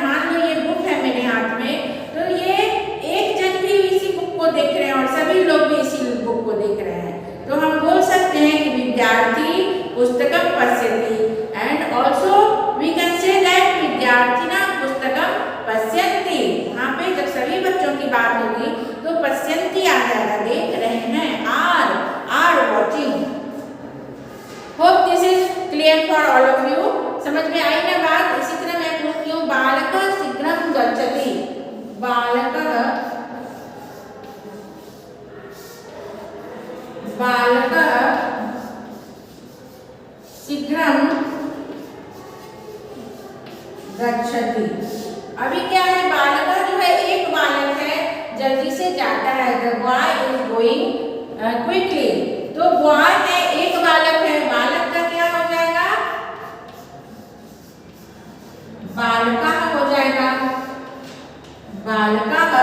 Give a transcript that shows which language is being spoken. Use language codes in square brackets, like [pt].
[hi] मान लो ये बुक है मेरे हाथ में, तो ये एक जन भी इसी बुक को देख रहे हैं और सभी लोग भी इसी बुक को देख रहे हैं, तो हम बोल सकते हैं कि [sa] विद्यार्थी पुस्तकम पश्यति, [en] and also we can say that [sa] विद्यार्थिना पुस्तकम पश्यन्ति। [hi] यहाँ पे जब सभी बच्चों की बात होगी तो पश्यन्ति आ जाएगा, देख रहे हैं, [en] Are watching. Hope this is clear for all of you. [hi] समझ में आई ना बात? इसी तरह मैं पूछती हूँ, [sa] बालकः शीघ्रं गच्छति, बालकः शीघ्रं गच्छति। [hi] अभी क्या है, बालकः जो है एक बालक है, जल्दी से जाता है, [en] the boy is going quickly, [hi] तो बॉय है एक बालक है, बालक का क्या हो जाएगा, बालका हो जाएगा, बालका।